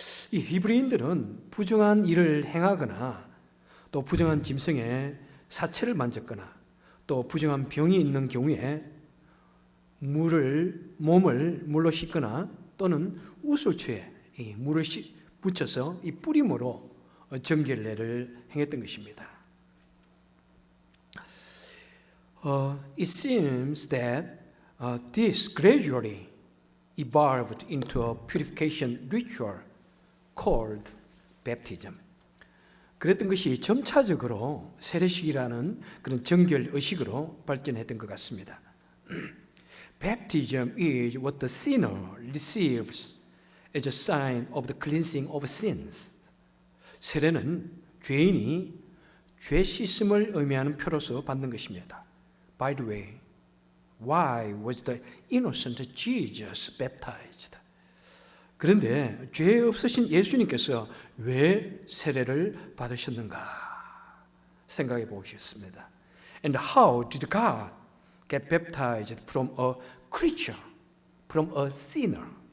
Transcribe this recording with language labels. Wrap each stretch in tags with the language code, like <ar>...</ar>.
<ko>이 히브리인들은 부정한 일을 행하거나 또 부정한 짐승의 사체를 만졌거나 또 부정한 병이 있는 경우에 몸을 물로 씻거나 또는 우슬초에 이 물을 묻혀서 이 뿌림으로 정결례를 행했던 것입니다.</ko> <en>It seems that this gradually evolved into a purification ritual called baptism.</en> <ko>그랬던 것이 점차적으로 세례식이라는 그런 정결 의식으로 발전했던 것 같습니다.</ko> <en>Baptism is what the sinner receives as a sign of the cleansing of sins.</en> <ko>세례는 죄인이 죄 씻음을 의미하는 표로서 받는 것입니다.</ko> <en>By the way, why was the innocent Jesus baptized?</en> <ko>그런데 죄 없으신 예수님께서 왜 세례를 받으셨는가 생각해 보겠습니다.</ko> <en>And how did God get baptized from a creature, from a sinner?</en>